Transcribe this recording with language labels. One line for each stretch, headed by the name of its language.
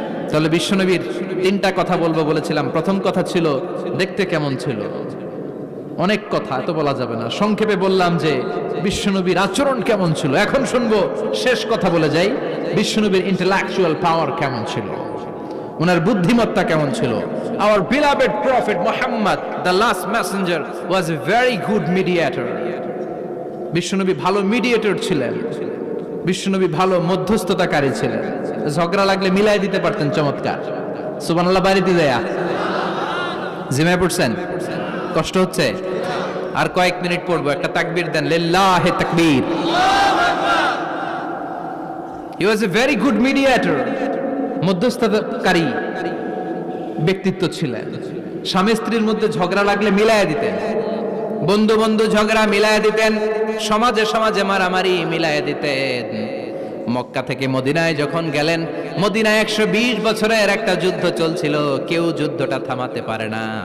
Bangla: তাহলে বিশ্বনবীর তিনটা কথা বলবো বলেছিলাম। প্রথম কথা ছিল দেখতে কেমন ছিল। অনেক কথা তো বলা যাবে না, সংক্ষেপে বললাম যে বিশ্বনবীর আচরণ কেমন ছিল। এখন শুনবো শেষ কথা বলে যাই, বিশ্বনবীর ইন্টেলেকচুয়াল পাওয়ার কেমন ছিল, ওনার বুদ্ধিমত্তা কেমন ছিল।
English: Our beloved prophet Muhammad, the last messenger, was a very good mediator.
Bangla: বিশ্বনবী ভালো মিডিয়েটর ছিলেন, বিশ্বনবী ভালো মধ্যস্থতাকারী ছিলেন। ঝগড়া লাগলে মিলাই দিতে পারতেন চমৎকার। সুবহানাল্লাহ বাড়িতে দেয়া জিমায় পড়ছেন, কষ্ট হচ্ছে? আর কয়েক মিনিট পড়বো, একটা তাকবীর দেন, লিল্লাহি তাকবীর।
English: He was a very good mediator,
Bangla: মধ্যস্থতাকারী ব্যক্তিত্ব ছিলেন। স্বামী স্ত্রীর মধ্যে ঝগড়া লাগলে মিলাইয়া দিতেন, বন্ধু বন্ধু ঝগড়া মিলাইয়া দিতেন, সমাজে সমাজে মারামারি মিলাইয়া দিতেন। মক্কা থেকে মদিনায় যখন গেলেন, মদিনায় 120 বছরের একটা যুদ্ধ চলছিল, কেউ যুদ্ধটা থামাতে পারে না।